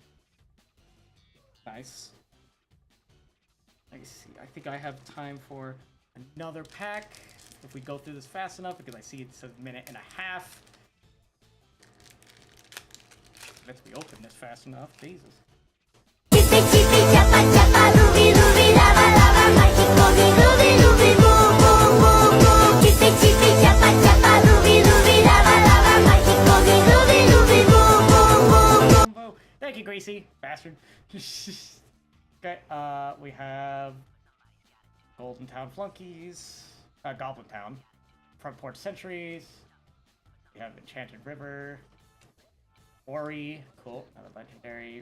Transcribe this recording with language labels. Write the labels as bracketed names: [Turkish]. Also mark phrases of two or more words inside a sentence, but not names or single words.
[English] Nice. Let me see. I think I have time for another pack. If we go through this fast enough, because I see it's a minute and a half. Let's be open this fast enough. Jesus. Chippy chippy chappa chappa ruby ruby lava lava magico ruby ruby boo boo boo boo. Chippy chippy chappa chappa ruby ruby lava lava magico ruby ruby boo boo boo boo. Thank you, Greasy bastard. Okay, we have Golden Town Flunkies, Goblin Town, Front Porch Sentries. We have Enchanted River. Ori, cool, another legendary.